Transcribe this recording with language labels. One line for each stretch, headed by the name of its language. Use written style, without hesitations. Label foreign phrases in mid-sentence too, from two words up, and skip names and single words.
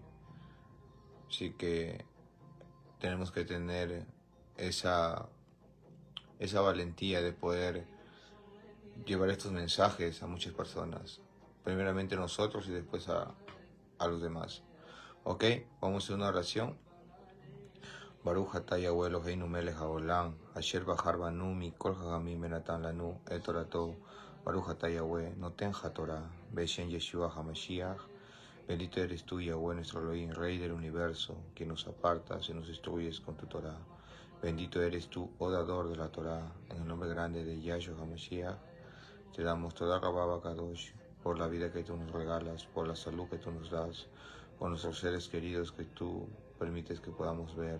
Spanish: Así que tenemos que tener esa valentía de poder llevar estos mensajes a muchas personas. Primeramente a nosotros y después a los demás. Ok, vamos a hacer una oración.
Hebrew: ברוך אתה יהוה אלהינו מלך העולם, אשר בחר בנו מכל העמים ונתן לנו את תורתו. ברוך אתה יהוה נותן התורה, בשם ישוע המשיח.
Spanish: Bendito eres tú, Yahweh, nuestro Elohim, Rey del universo, que nos apartas y nos instruyes con tu Torah. Bendito eres tú, oh dador de la Torah, en el nombre grande de Yahshua HaMashiach. Te damos
Hebrew: תודה רבה קדוש,
Spanish: por la vida que tú nos regalas, por la salud que tú nos das, por nuestros seres queridos que tú permites que podamos ver.